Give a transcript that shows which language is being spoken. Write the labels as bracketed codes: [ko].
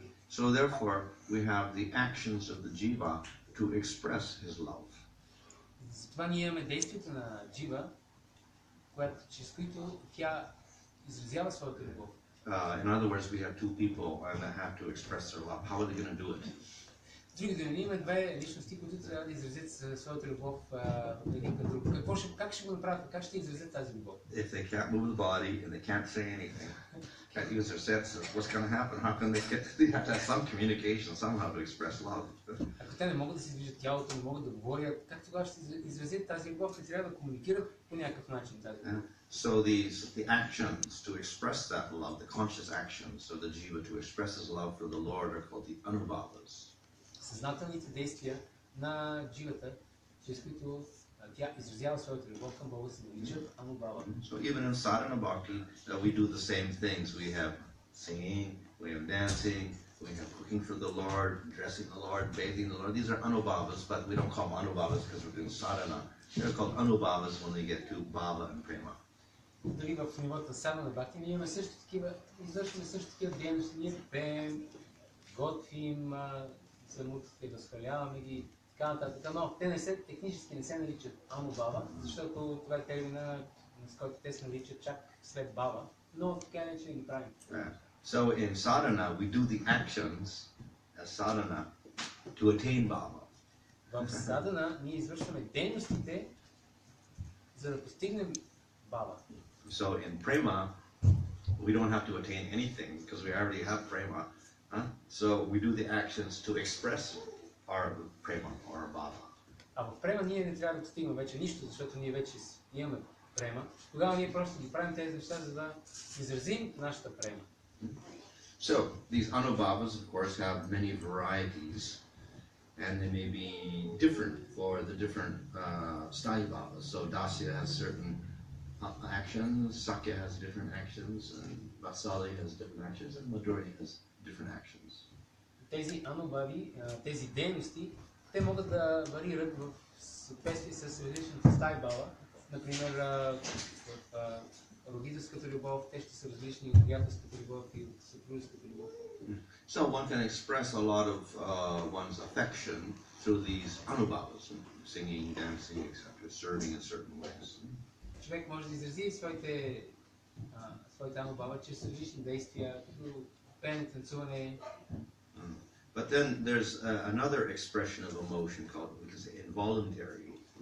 [en] So therefore, we have the actions of the jiva to express his love. [bg] Затова ние имаме действията на джива, чрез които тя изразява своята любов. [en] In other words, we have two people and they have to express their love. How are they going to do it? [bg] С други думи, имаме две личности, които трябва да изразят своята любов един към друг. Как ще го направят? Как ще изразят тази любов? [en] If they can't move the body and they can't say anything, can't use their senses, what's going to happen? How can they get? They have to have some communication somehow to express love. [bg] Ако те не могат да си движат тялото, не могат да говорят, как тогава ще изразят тази любов? Те трябва да комуникират по някакъв начин тази любов. [en] So the actions to express that love, the conscious actions of the jiva to express his love for the Lord are called the anubhavas. [bg] Съзнателните действия на дживата, чрез които тя изразява своята любов към Бога, се наричат анубхава. [en] So even in sadhana bhakti, we do the same things. We have singing, we have dancing, we have cooking for the Lord, dressing the Lord, bathing the Lord. These are anubhavas, but we don't call them anubhavas because we're doing sadhana. They're called anubhavas when they get to bhava and prema. [bg] Дали в нивото на садхана бхакти ние имаме също такива, извършваме също такива дейности. Ние пеем, готвим, самотите, възхваляваме ги, така нататък. Но те технически не се наричат анубхава, защото това е термина, с който те се наричат чак след бава, но така не че ги правим. [en] So in sadhana, we do the actions as sadhana to attain bhava. [bg] В садхана ние извършваме дейностите, за да постигнем бава. [en] So in prema, we don't have to attain anything because we already have prema. So we do the actions to express our prema or our bhava. [bg] А в према ние не трябва да постигнем вече нищо, защото ние вече имаме према. Тогава ние просто ги правим тези неща, за да изразим нашата према. [en] So these anubhavas, of course, have many varieties, and they may be different for the different sthayi bhavas. So dasya has certain actions, sakya has different actions, and vatsalya has different actions, and madhurya has different actions. [bg] Тези анубхави, тези дейности, те могат да варират в съответствие с различната стаи бава. Например, в родителската любов, те ще са различни от приятелската любов и от съпружеската любов. [en] So one can express a lot of one's affection through these anubhavas, singing, dancing, etc., serving in certain ways. [bg] Човек може да изрази своите анубхава чрез различни действия, като пеене, танцуване. [en] But then there's another expression of emotion called, which is involuntary.